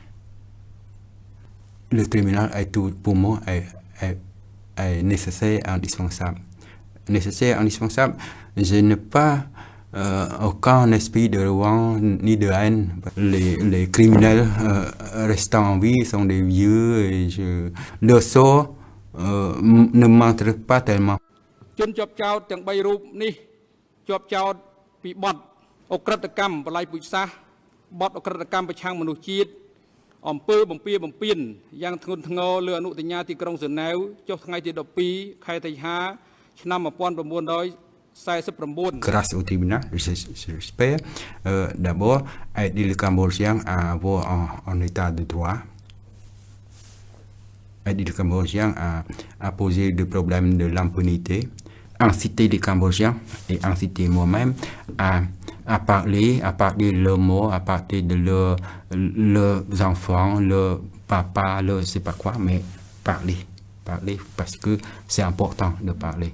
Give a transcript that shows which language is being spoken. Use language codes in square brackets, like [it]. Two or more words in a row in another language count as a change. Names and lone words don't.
[fr] Le tribunal est tout, pour moi, est nécessaire et indispensable. Nécessaire et indispensable. Je n'ai pas aucun esprit de revanche ni de haine. Les criminels restant en vie sont des vieux et leur sort ne m'intéresse pas tellement. [km] ជនជាប់ចោទទាំង3រូបនេះជាប់ចោទពីបទអក្រិតកម្មបល័យពូជសាសន៍បទអក្រិតកម្មប្រឆាំងមនុស្សជាតិអំពើបំពារបំពានយ៉ាងធ្ងន់ធ្ងរលើអនុសញ្ញាទីក្រុងហ្សឺណែវចុះថ្ងៃទី12ខែសីហាឆ្នាំ1949 [fr] Grâce au tribunal, j'espère d'abord aider les Cambodgiens à avoir un état de droit, aider les Cambodgiens à poser le problème de l'impunité, inciter les Cambodgiens et inciter moi-même à parler leurs mots, à parler de leurs enfants, leurs papas, je ne sais pas quoi, mais parler parce que c'est important de parler.